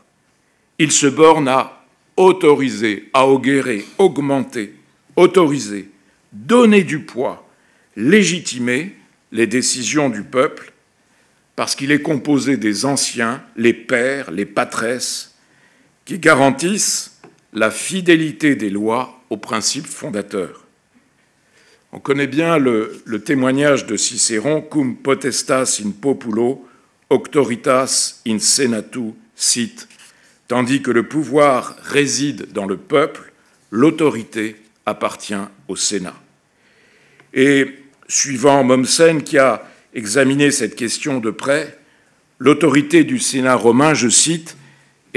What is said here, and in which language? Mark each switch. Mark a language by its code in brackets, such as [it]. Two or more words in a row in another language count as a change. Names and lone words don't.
[fr] Il se borne à autoriser, à augurer, augmenter, autoriser, donner du poids, légitimer les décisions du peuple, parce qu'il est composé des anciens, les pairs, les patresses, qui garantissent la fidélité des lois aux principes fondateurs. On connaît bien le témoignage de Cicéron, [la] « cum potestas in populo, auctoritas in senatu sit », [fr] tandis que le pouvoir réside dans le peuple, l'autorité appartient au Sénat. Et suivant Mommsen, qui a examiné cette question de près, l'autorité du Sénat romain, je cite, est